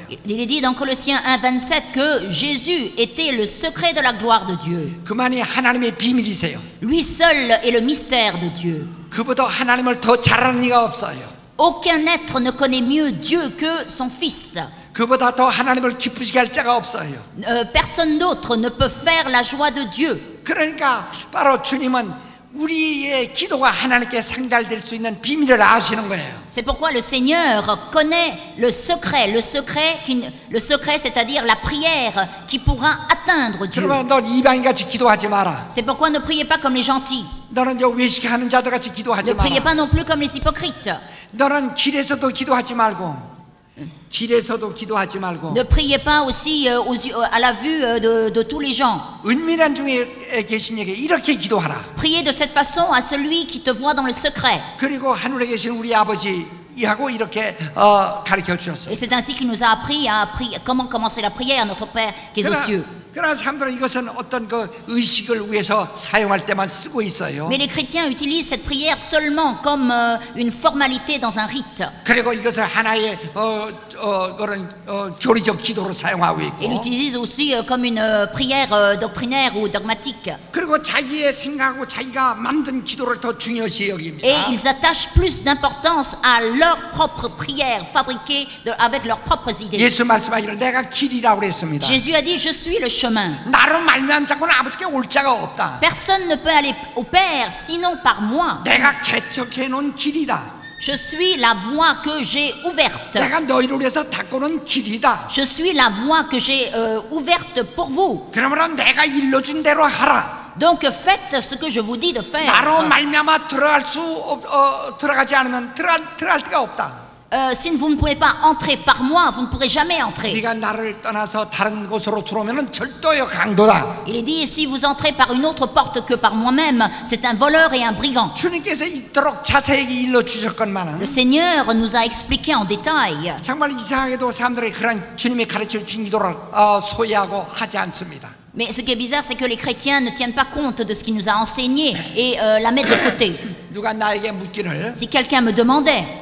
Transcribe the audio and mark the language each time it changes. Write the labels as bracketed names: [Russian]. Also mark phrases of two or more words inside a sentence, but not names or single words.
[French] Il est dit dans Colossiens 1:27 que Jésus était le secret de la gloire de Dieu. [Korean] 그만이 하나님의 비밀이세요. [French] Lui seul est le mystère de Dieu. [Korean] 그보다 하나님을 더 잘 아는 이가 없어요. [French] Aucun être ne connaît mieux Dieu que son Fils. [Korean] 그보다 더 하나님을 기쁘시게 할 자가 없어요. [French] Personne d'autre ne peut faire la joie de Dieu. [Korean] 그러니까 바로 주님은 우리의 기도가 하나님께 상달될 수 있는 비밀을 아시는 거예요. [French] C'est pourquoi le Seigneur connaît le secret, c'est-à-dire la prière qui pourra atteindre Dieu. [Korean] 그러면 넌 이방인같이 기도하지 마라. [French] C'est pourquoi ne priez pas comme les gentils. [Korean] 너는 외식하는 자들같이 기도하지 [French] Ne priez [Korean] 마라. [French] pas non plus comme les hypocrites. [Korean] 너는 길에서도 기도하지 말고 [French] Ne priez pas aussi à la vue de tous les gens. [Korean] 은밀한 중에 계신 이에게 이렇게 기도하라. [French] Priez de cette façon à celui qui te voit dans le secret. [Korean] 그리고 하늘에 계신 우리 아버지 하고 이렇게 가르쳐 주셨어요. [French] Et c'est ainsi qu'il nous a appris comment commencer la prière à notre Père qui est aux cieux. [Korean] 그러나 사람들은 이것은 어떤 그 의식을 위해서 사용할 때만 쓰고 있어요. [French] Mais les chrétiens utilisent cette prière seulement comme une formalité dans un rite. [Korean] 그리고 이것을 하나의 그런 교리적 기도로 사용하고 [French] Ils [Korean] 있고, [French] l'utilisent aussi comme une prière doctrinaire ou dogmatique. [Korean] 그리고 자기의 생각하고 자기가 만든 기도를 더 중요시 여깁니다. [French] Et ils attachent plus d'importance à leur propre prière fabriquée avec leurs propres idées. [Korean] 예수 말씀하기를 내가 길이라고 그랬습니다. [French] Jésus a dit, je suis le chemin. [Korean] 나로 말미암지 않고는 아버지께 올 자가 없다. [French] Personne ne peut aller au Père sinon par moi. [Korean] 내가 개척해 놓은 길이다. [French] Je suis la voie que j'ai ouverte. [Korean] 내가 너희를 위해서 닦고 놓은 길이다. [French] Je suis la voie que j'ai ouverte pour vous. [Korean] 그러므로 내가 일러준 대로 하라. [French] Donc faites ce que je vous dis de faire. [Korean] 나로 말미암아 들어가지 않으면 들어갈 데가 없다. [French] Si vous ne pouvez pas entrer par moi, vous ne pourrez jamais entrer. [Korean] 네가 나를 떠나서 다른 곳으로 들어오면은 절도요 강도다. [French] Il est dit, si vous entrez par une autre porte que par moi-même, c'est un voleur et un brigand. [Korean] 주님께서 이토록 자세히 일러 주셨건만은 [French] Le Seigneur nous a expliqué en détail. [Korean] 정말 이상하게도 사람들이 그런 주님이 가르쳐 주신 기도를 소유하고 하지 않습니다. [French] Mais ce qui est bizarre, c'est que les chrétiens ne tiennent pas compte de ce qu'il nous a enseigné et la mettent de côté. [Korean] 누가 나에게 묻기를 [French] Si quelqu'un me demandait,